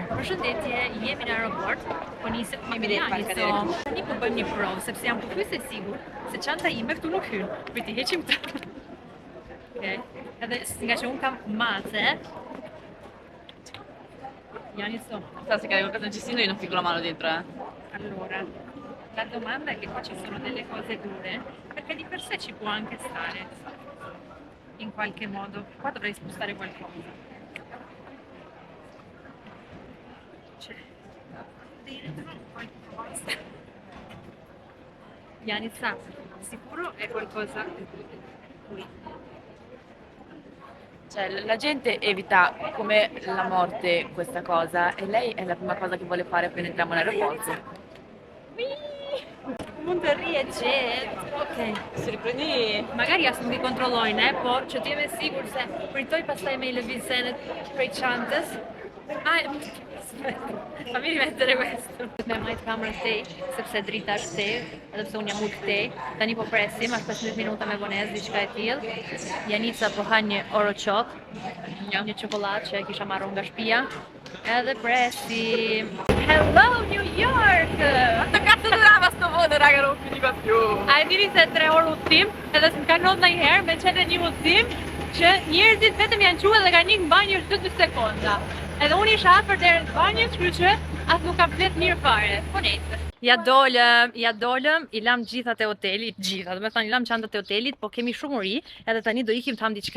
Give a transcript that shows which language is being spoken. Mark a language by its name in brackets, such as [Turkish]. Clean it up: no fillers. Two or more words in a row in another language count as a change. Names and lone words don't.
[Albanian] Përshëndetje, jemi në aeroport, po nisem me Janicë. Tani po bëjmë një provë sepse jam pothuajse e sigurt se çanta ime këtu nuk hyn. Priti heqim këtë. Okej. Edhe nga që un kam mace. Janicë. [Italian] Sa se carico il cestino io non fico la mano dentro, Allora, la domanda è che qua ci sono delle cose dure, perché di per sé ci può anche stare in qualche modo. Qua dovrei spostare qualcosa. Janica, sicuro è qualcosa qui. Cioè, la gente evita come la morte questa cosa e lei è la prima cosa che vuole fare appena entriamo in aeroporto. [Albanian] Mund të rri e qetë. Okej. [Italian] Si riprendi? [Albanian] Magari as nuk i kontrollojnë, po që t'jeme sigur se pritoj pastaj me i lëviz senet prej çantës. [Italian] Fammi rimettere questo. [Albanian] Me majt kamerën tej, sepse drita është tej, edhe pse unë jam ullë tej. Tani po presim, ashtë 15 minuta me vonesë, diçka e tillë. Janica po ha një oroçok, një çokoladë që e kisha marrë nga shtëpia. Edhe presim. [English] Hello New York! [Italian] Quanto cazzo durava sto volo, raga, non finiva più. [Albanian] A e dini se 3 orë udhëtim, edhe s'm ka ndodhur ndonjëherë me qenë një udhëtim që njerëzit vetëm janë quajtur dhe kanë ikë në banjë 2 sekonda. Edhe unë isha afër derën të banjës, kështu që as nuk kam flet mirë fare. Po nejse. Ja dolëm, i lam gjithat e hotelit, do të thënë i lam çantat e hotelit, po kemi shumë uri, edhe tani do ikim të ham diçka.